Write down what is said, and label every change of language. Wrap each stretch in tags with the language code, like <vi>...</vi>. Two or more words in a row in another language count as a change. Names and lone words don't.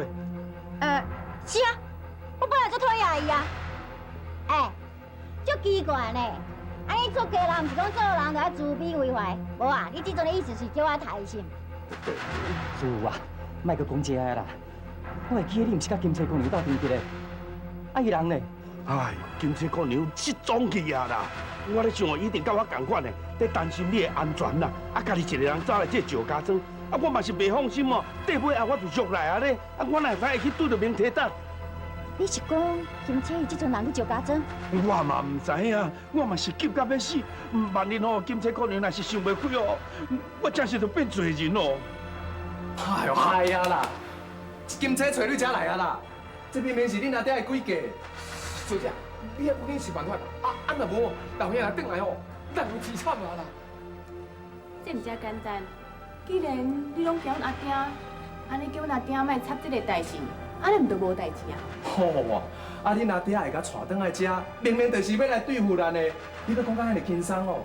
<nan>是啊，我本来就讨厌伊啊。哎，足奇怪呢，安尼做家人，毋是讲做人就要自卑为怀，无啊？你即阵的意思是叫我抬心？师傅啊，莫阁讲这个啦，我会记得你毋是甲金车姑娘斗阵去咧，啊伊人呢？哎，金车姑娘失踪去啊啦！我咧想，一定甲我同款的，在担心你的安全啦。啊，家己一个人走来这赵家庄，啊，我嘛是袂放心哦。底尾啊，我就约来啊咧，啊，我哪会去对着明体达？你是讲金车伊即阵人去赵家庄？我嘛唔知影，我嘛是急到要死。万一哦，金车姑娘若是想袂开哦，我真是就变罪人哦。哎呦，哎呀啦！金车找你遮来啊啦！这明明是恁阿爹的规矩。小姐，你也有恁想办法啊若无，老兄仔转来哦，咱有凄惨啊啦！这唔遮简单，既然你拢叫阮阿爹，安尼叫阮阿爹莫插这个代志，安尼唔就无代志啊？好哇！啊，恁阿爹会甲带转来遮，明明就是要来对付咱的，你要讲甲安尼轻松哦？</nan>